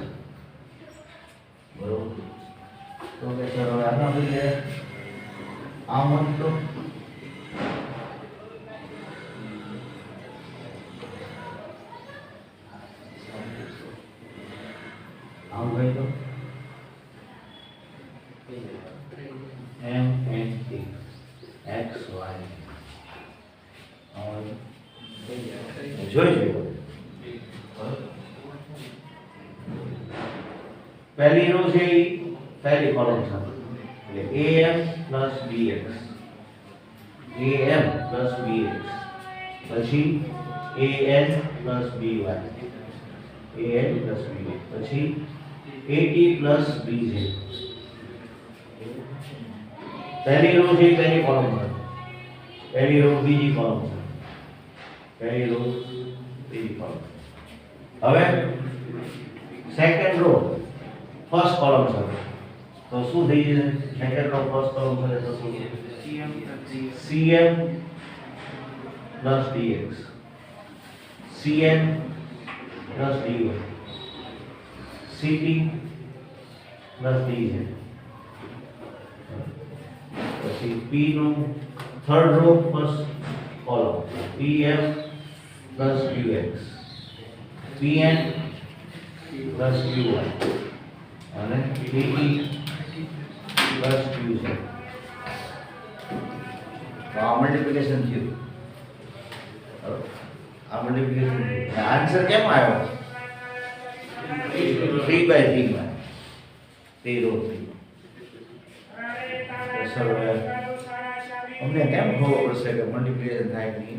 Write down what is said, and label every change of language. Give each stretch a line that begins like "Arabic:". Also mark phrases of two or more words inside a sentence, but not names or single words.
Gujarati: બરોબર. તો કે સર હવે આના બદલે આમ જ તો આમ ગઈ તો M N T X Y જોઈ પહેલી રો છે એ પહેલી કોલમ સાથે એટલે
English: AM plus BX AM plus BX પછી AN plus BY AN plus BY પછી AT plus BZ
Gujarati: પહેલી રો છે પહેલી કોલમ સાથે પહેલી રો બીજી કોલમ સાથે પહેલી રો બીજી કોલમ. હવે
English: second row first column
Gujarati: સાથે તો શું થઈ જશે?
English: second row first column
Gujarati: સાથે તો શું?
English: CM plus DX CN plus DY CT plus DZ
Gujarati: પછી P નું
English: third row first column PM plus QX PN plus QY
Gujarati: અને
English: DE plus QZ.
Gujarati: તો આ મલ્ટીપ્લિકેશન થયું. આ
English: multiplication answer
Gujarati: કેમ આવ્યો? 3/3 માં 3 રો 3. સર અમને કેમ ખબર પડશે કે મલ્ટીપ્લિકેશન થાય કે નહીં?